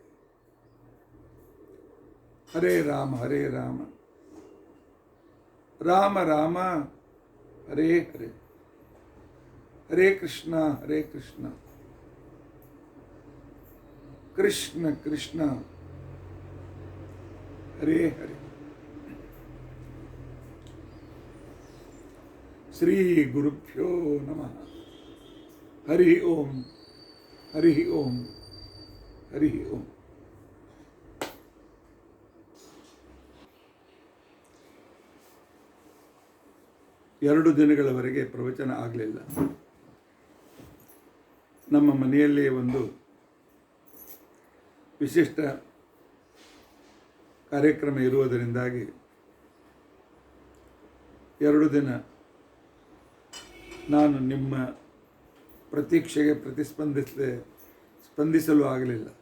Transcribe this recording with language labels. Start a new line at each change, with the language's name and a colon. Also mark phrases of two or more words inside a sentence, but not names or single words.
Sanskrit: ಹರೇ ರಾಮ ರಾಮ ರಾಮ ಹರೇ ಹರೇ, ಹರೇ ಕೃಷ್ಣ ಕೃಷ್ಣ ಕೃಷ್ಣ ಹರೇ ಹರೇ. ಶ್ರೀ ಗುರುಭ್ಯೋ ನಮಃ. ಹರಿ ಓಂ ಹರಿ ಓಂ ಹರಿ ಓಂ.
Kannada: ಎರಡು ದಿನಗಳವರೆಗೆ ಪ್ರವಚನ ಆಗಲಿಲ್ಲ. ನಮ್ಮ ಮನೆಯಲ್ಲಿ ಒಂದು ವಿಶಿಷ್ಟ ಕಾರ್ಯಕ್ರಮ ಇರುವುದರಿಂದಾಗಿ 2 ದಿನ ನಾನು ನಿಮ್ಮ ಪ್ರತೀಕ್ಷೆಗೆ ಸ್ಪಂದಿಸಲು ಆಗಲಿಲ್ಲ.